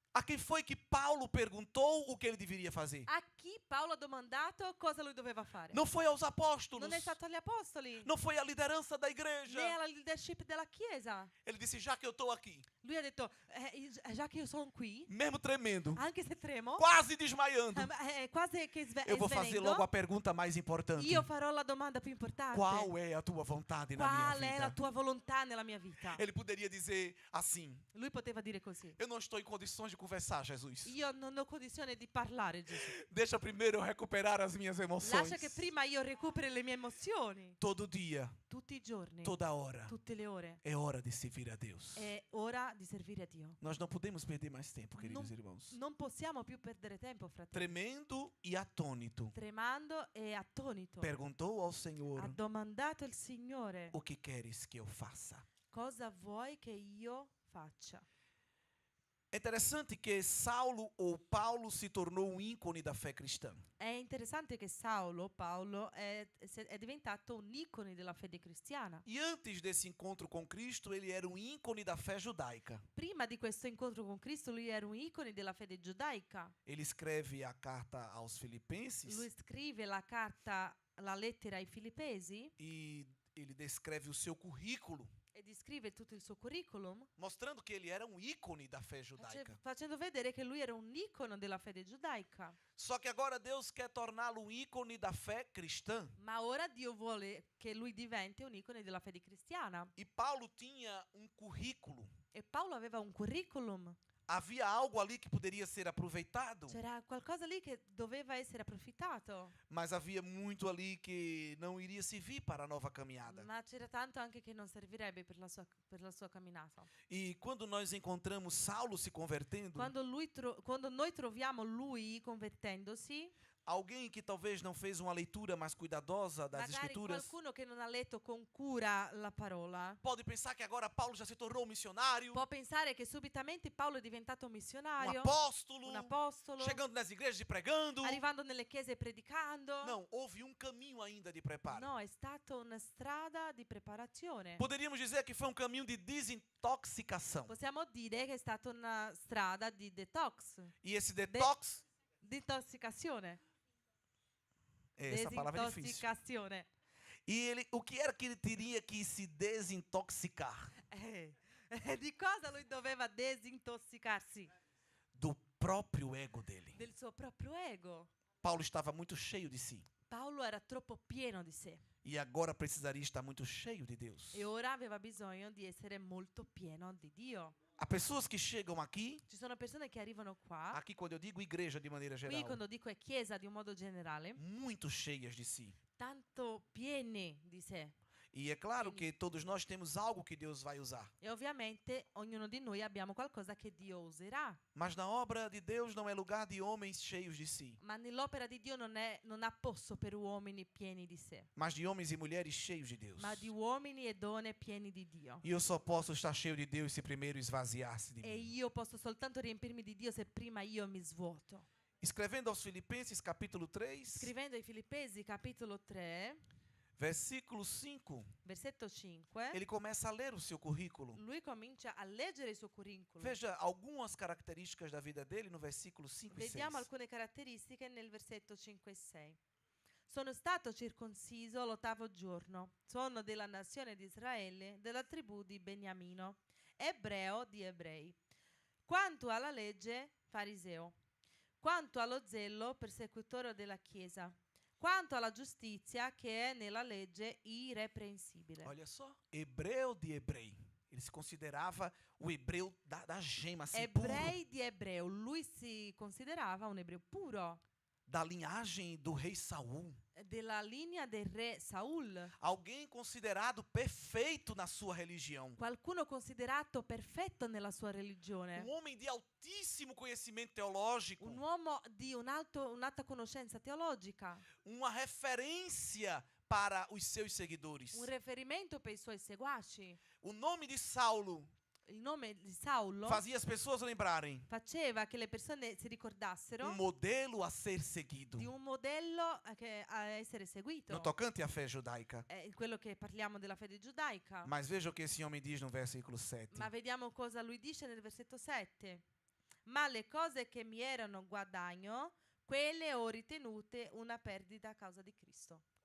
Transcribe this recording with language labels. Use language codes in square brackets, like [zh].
[pt] A quem foi que Paulo perguntou o que ele deveria fazer? [it] A chi Paolo ha domandato cosa lui doveva fare. [pt] Não foi aos apóstolos. [it] Non è stato agli apostoli, [pt] Não foi à liderança da igreja. [it] né alla leadership della chiesa. [pt] Ele disse, já que eu estou aqui, [it] Lui ha detto, già che io sono qui, [pt] mesmo tremendo, [it] anche se tremo, [pt] quase desmaiando, [it] quasi che [pt] eu vou fazer [it] svenendo, [pt] logo a pergunta mais importante. [it] io farò la domanda più importante. [pt] Qual é a tua vontade na [it] Qual [pt] minha [it] è la [pt] vida? [it] tua volontà nella mia vita? [pt] Ele poderia dizer assim, [it] Lui poteva dire così. [pt] eu não estou em condições de conversar, Jesus. [it] Io non ho condizione di parlare, Gesù. [pt] Deixa primeiro eu recuperar as minhas emoções. [it] Lascia che prima io recuperi le mie emozioni. [pt] Todo dia, [it] Tutti i giorni, [pt] toda hora, [it] tutte le ore. [pt] é hora de servir a Deus. [it] È ora di servire a Dio. [pt] Nós não podemos perder mais tempo, queridos irmãos. [it] Non possiamo più perdere tempo, fratelli. [pt] Tremendo e atônito, [it] Tremando e attonito, [pt] perguntou ao [it] ha [pt] Senhor, [it] domandato il Signore, [pt] o que queres que eu faça? [it] cosa vuoi che io faccia? [pt] É interessante que Saulo ou Paulo se tornou um ícone da fé cristã. [it] È interessante che Paolo, è diventato un icone della fede cristiana. [pt] E antes desse encontro com Cristo, ele era um ícone da fé judaica. [it] Prima di questo incontro con Cristo, lui era un icone della fede giudaica. [pt] Ele escreve a carta aos Filipenses [it] Lui scrive la lettera ai Filippesi [pt] e ele descreve o seu currículo, [it] e descrive tutto il suo curriculum, [pt] mostrando que ele era um ícone da fé judaica. [it] facendo vedere che lui era un icono della fede giudaica. [pt] Só que agora Deus quer torná-lo um ícone da fé cristã. [it] Ma ora Dio vuole che lui diventi un icone della fede cristiana. [pt] E Paulo tinha um currículo. [it] E Paolo aveva un curriculum. [pt] Havia algo ali que poderia ser aproveitado, [it] C'era qualcosa lì che doveva essere approfittato. [pt] mas havia muito ali que não iria servir para a nova caminhada. [it] Ma c'era tanto anche che non servirebbe per la sua camminata. [pt] E quando nós encontramos Saulo se convertendo, [it] Quando noi troviamo lui convertendosi, [pt] alguém que talvez não fez uma leitura mais cuidadosa das [it] magari [pt] Escrituras, [it] qualcuno che non ha letto con cura la parola, [pt] pode pensar que agora Paulo já se tornou um missionário, [it] può pensare che subitamente Paolo è diventato un [pt] um [it] missionario, [pt] apóstolo, [it] un apostolo, [pt] chegando nas igrejas e pregando. [it] arrivando nelle chiese e predicando. [pt] Não, houve um caminho ainda de preparo. [it] No, è stata una strada di preparazione. [pt] Poderíamos dizer que foi um caminho de desintoxicação. [it] Possiamo dire che è stata una strada di detox, [pt] E esse detox, [it] di intossicazione. [pt] essa palavra é difícil. [it] Desintossicazione. [pt] E ele, o que era que ele teria que se desintoxicar? [it] Di cosa lui doveva desintossicarsi? [pt] Do próprio ego dele. [it] Del suo proprio ego. [pt] Paulo estava muito cheio de si. [it] Paolo era troppo pieno di sé [pt] E agora precisaria estar muito cheio de Deus. [it] e ora aveva bisogno di essere molto pieno di Dio. [pt] Há pessoas que chegam aqui, [it] Ci sono persone che arrivano qua, [pt] aqui quando eu digo igreja de maneira [it] qui [pt] geral, [it] quando dico è chiesa di un modo generale, [pt] muito cheias de si. [it] tanto piene di sé. [pt] E é claro que todos nós temos algo que Deus vai usar. [it] E ovviamente ognuno di noi abbiamo qualcosa che Dio userà. [pt] Mas na obra de Deus não é lugar de homens cheios de si, [it] Ma nell'opera di Dio non ha posto per uomini pieni di sé, [pt] mas de homens e mulheres cheios de Deus. [it] ma di uomini e donne pieni di Dio. [pt] E eu só posso estar cheio de Deus se primeiro esvaziar-se de [it] E [pt] mim. [it] io posso soltanto riempirmi di Dio se prima io mi svuoto. [pt] Escrevendo aos Filipenses, capítulo 3, [it] Scrivendo ai Filippesi, capitolo 3, [pt] versículo 5, [it] versetto 5, [pt] ele começa a ler o seu currículo. [it] lui comincia a leggere il suo curriculum. [pt] Veja algumas características da vida dele no versículo 5 e 6. [it] Vediamo alcune caratteristiche nel versetto 5 e 6. Sono stato circonciso l'8° giorno. Sono della nazione di Israele, della tribù di Beniamino, ebreo di ebrei. Quanto alla legge, fariseo. Quanto allo zelo, persecutore della Chiesa. Quanto alla giustizia che è nella legge, irrepreensibile. [pt] Olha só, hebreu de hebrei. Ele se considerava o hebreu da gema, assim, puro. [it] Ebrei di ebreo. Lui si considerava un ebreo puro, [pt] Da linhagem do rei Saul. [it] della linea del re Saul. [pt] Alguém considerado perfeito na sua religião. [it] Qualcuno considerato perfetto nella sua religione. [pt] Homem de altíssimo conhecimento teológico. [it] Un uomo di un'alta conoscenza teologica. [pt] Uma referência para os seus seguidores. [it] Un riferimento per i suoi seguaci. [pt] O nome de Saulo [it] Il nome di Saulo [pt] fazia as pessoas lembrarem [it] faceva che le persone si ricordassero [pt] modelo a ser seguido [it] di un modello a essere seguito. [pt] no tocante à fé judaica. [it] È quello che parliamo della fede giudaica. [pt] Mas veja o que esse homem diz no versículo 7. [it] Ma vediamo cosa lui dice nel versetto 7. Ma le cose che mi erano guadagno, quelle ho ritenute una perdita a causa di Cristo.